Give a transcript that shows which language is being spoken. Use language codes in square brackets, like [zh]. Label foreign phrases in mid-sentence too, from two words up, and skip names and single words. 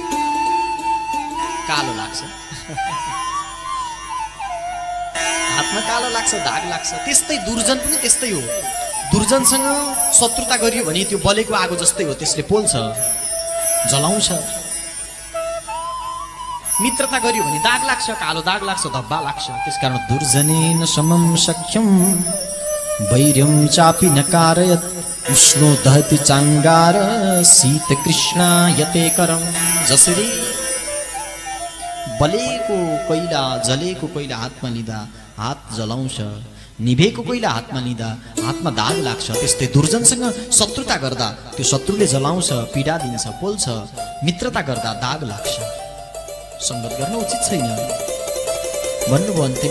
[ne] कालो लाग्छ, हातमा कालो लाग्छ, दाग लाग्छ। त्यस्तै दुर्जन पनि त्यस्तै हो। दुर्जनसँग शत्रुता गरियो भने त्यो बलेको आगो जस्तै हो, त्यसले पोल्छ, जलाउँछ। मित्रता गरियो भने दाग लाग्छ, कालो दाग लाग्छ, धब्बा लाग्छ। [sa] त्यसकारण दुर्जनेन समम सख्यम वैर्यं चापि न कारयत्, उष्णो दहति चाङ्गार शीतकृष्णायते करम। [ne] जसरी बलेको कोइला जलेको कोइला हातमा लिँदा हात जलाउँछ, निभेको कोइला हातमा लिँदा हातमा दाग लाग्छ, त्यस्तै दुर्जनसँग शत्रुता गर्दा त्यो शत्रुले जलाउँछ, पीडा दिन्छ, पोल्छ। मित्रता गर्दा दाग लाग्छ। संगत गर्न उचित छैन भन्नुभयो।